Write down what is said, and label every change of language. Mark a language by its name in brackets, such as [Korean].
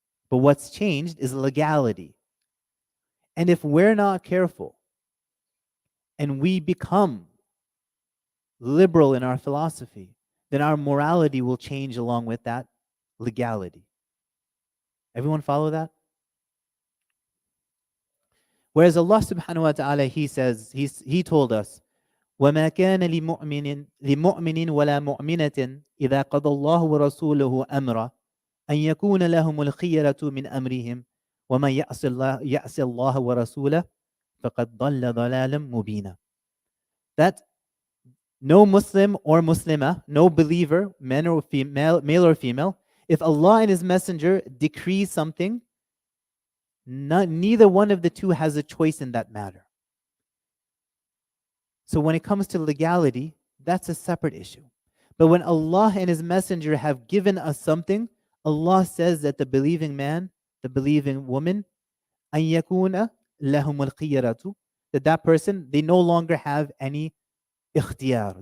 [English] But what's changed is legality. And if we're not careful and we become liberal in our philosophy, then our morality will change along with that legality. Everyone follow that? Whereas Allah subhanahu wa ta'ala, He says, He told us, [Arabic] وما كان لمؤمن ولا مؤمنة إذا قضى الله ورسوله أمرا أن يكون لهم الخيرة من أمرهم ومن يعص الله ورسوله فقد ضل ضلالا مبينا. [English] That no Muslim or Muslimah, no believer, man or female, male or female, if Allah and His Messenger decree something, neither one of the two has a choice in that matter. So when it comes to legality, that's a separate issue. But when Allah and His Messenger have given us something, Allah says that the believing man, the believing woman, [Arabic] أن يكون لهم الخيرة, [English] that person, they no longer have any ikhtiyar.